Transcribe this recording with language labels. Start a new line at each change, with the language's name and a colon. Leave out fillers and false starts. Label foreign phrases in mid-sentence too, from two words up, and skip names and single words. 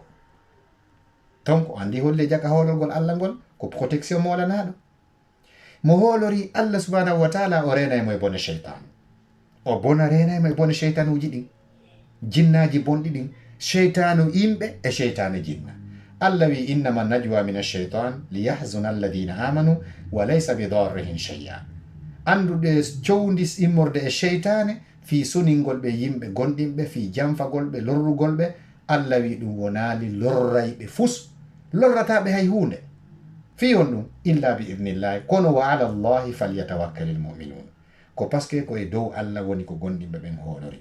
Fula: donc o andi holle jaka hoolorgol Allah ngol ko protection molanaɗo mo hoolori
Arabic: الله سبحانه وتعالى
Fula: o reenaymo e bone seytan o bona reenaymo e bone seytanuji ɗin jinnaji bonɗi ɗin seytanu yimɓe e seytane jinna. Allah wi
Arabic: إنما النجوى من الشيطان ليحزن الذين آمنوا وليس بضارهم شيئا.
Fula: andude cowdi immorde e seytane fi suningol ɓe yimɓe gonɗinɓe fi janfagol ɓe lorrugol ɓe. Allah wi ɗum wonali lorrayɓe fus lorrataɓe hay hunde fi on ɗum
Arabic: إلا بإذن الله
Fula: kono
Arabic: وعلى الله فليتوكل المؤمنون
Fula: ko paske ko e dow Allah woni ko gonɗinɓe ɓen hoolori.